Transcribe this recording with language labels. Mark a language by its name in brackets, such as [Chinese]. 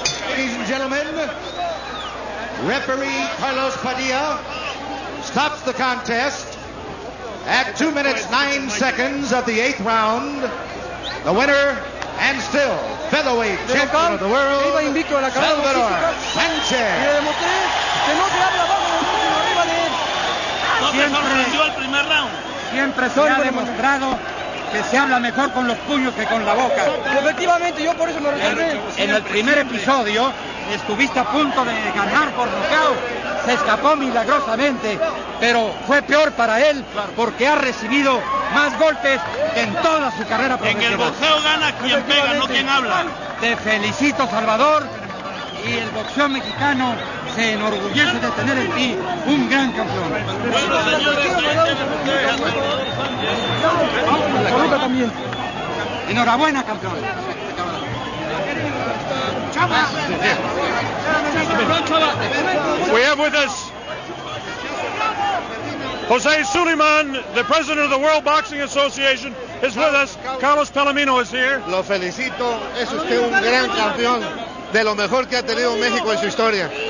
[English] Ladies and gentlemen, referee Carlos Padilla stops the contest at 2 minutes 9 seconds of the 8th round. The winner and still featherweight champion of the world, Salvador Sanchez. [Spanish] que no se habla abajo del último arriba de él. ¿No te sorprendió el primer round? Siempre se ha demostrado que se habla mejor con los puños que con la boca. Efectivamente, yo por eso me reservé. En el primer episodio estuviste a punto de ganar por nocaut. Se escapó milagrosamente, pero fue peor para él porque ha recibido más golpes que en toda su carrera profesional. En el boxeo gana quien pega, no quien habla. Te felicito, Salvador, y el boxeo mexicano se enorgullece de tener en ti un gran campeón. Bueno, señores, también. Enhorabuena, campeón. [English] We have with us Jose Suleiman, the president of the World Boxing Association, is with us. Carlos Palomino is here. [Spanish] Lo felicito, es usted un gran campeón, de lo mejor que ha tenido México en su historia.